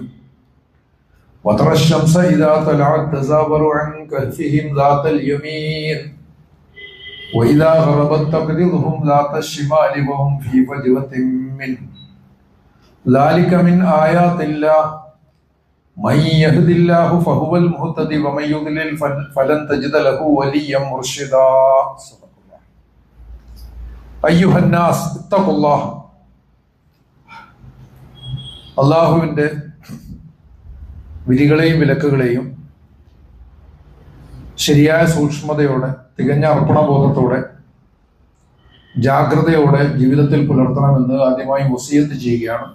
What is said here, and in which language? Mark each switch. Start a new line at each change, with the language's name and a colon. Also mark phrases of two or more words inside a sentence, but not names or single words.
Arabic: وترى الشمس إذا طلعت تزاور عن كهفهم ذات اليمين وإذا غربت تقرضهم ذات الشمال وهم في فجوة منه. ذلك من آيات الله. من يهد الله فهو المهتدي ومن يضلل فلن تجد له وليا مرشدا. أيها الناس اتقوا الله.
Malayalam: അള്ളാഹുവിൻ്റെ വിധികളെയും വിലക്കുകളെയും ശരിയായ സൂക്ഷ്മതയോടെ തികഞ്ഞ അർപ്പണബോധത്തോടെ ജാഗ്രതയോടെ ജീവിതത്തിൽ പുലർത്തണമെന്ന് ആദ്യമായി വസിയത്ത് ചെയ്യുകയാണ്.